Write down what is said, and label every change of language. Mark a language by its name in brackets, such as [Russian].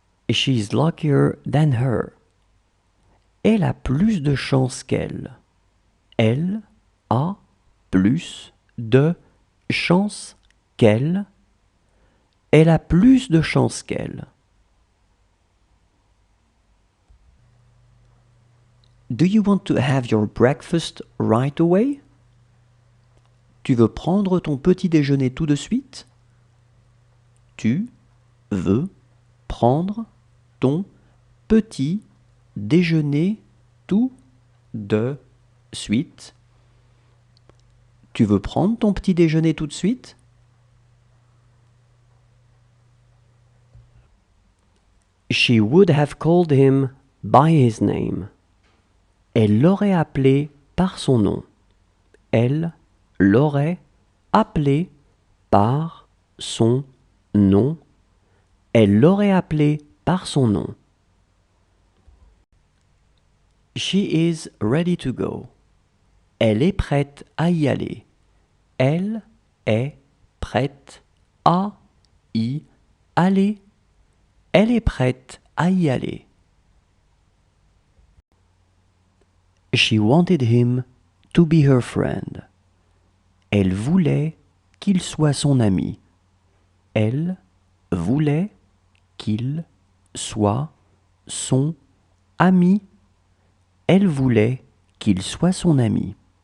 [English] She's luckier than her. [French] Elle a plus de chance qu'elle. Elle a plus de chance qu'elle. Elle a plus de chance qu'elle. [English] Do you want to have your breakfast right away? [French] Tu veux prendre ton petit déjeuner tout de suite? Tu veux prendre ton petit déjeuner tout de suite? Tu veux prendre ton petit déjeuner tout de suite? [English] She would have called him by his name. [French] Elle l'aurait appelé par son nom. Elle l'aurait appelé par son nom. Elle l'aurait appelé par son nom. [English] She is ready to go. [French] Elle est prête à y aller. Elle est prête à y aller. Elle est prête à y aller. [English] She wanted him to be her friend. [French] Elle voulait qu'il soit son ami. Elle voulait qu'il soit son ami. Elle voulait qu'il soit son ami.